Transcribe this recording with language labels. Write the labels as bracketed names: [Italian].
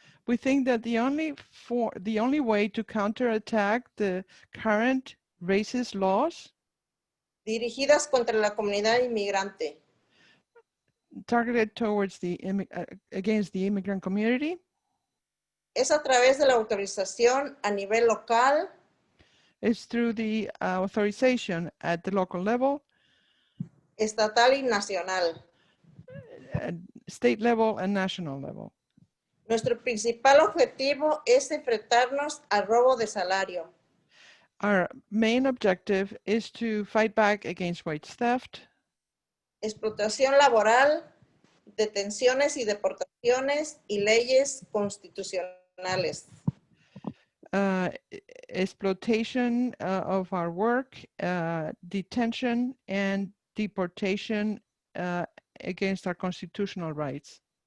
[English] We think that the only way to counterattack the current racist laws [Spanish] dirigidas contra la comunidad inmigrante [English] targeted towards against the immigrant community [Spanish] es a través de la autorización a nivel local, [English] is through the authorization at the local level, [Spanish] estatal y nacional. [English] State level and national level. [Spanish] Nuestro principal objetivo es enfrentarnos al robo de salario. [English] Our main objective is to fight back against wage theft, [Spanish] explotación laboral, detenciones y deportaciones y leyes constitucionales. [English] Exploitation of our work, detention and deportation against our constitutional rights.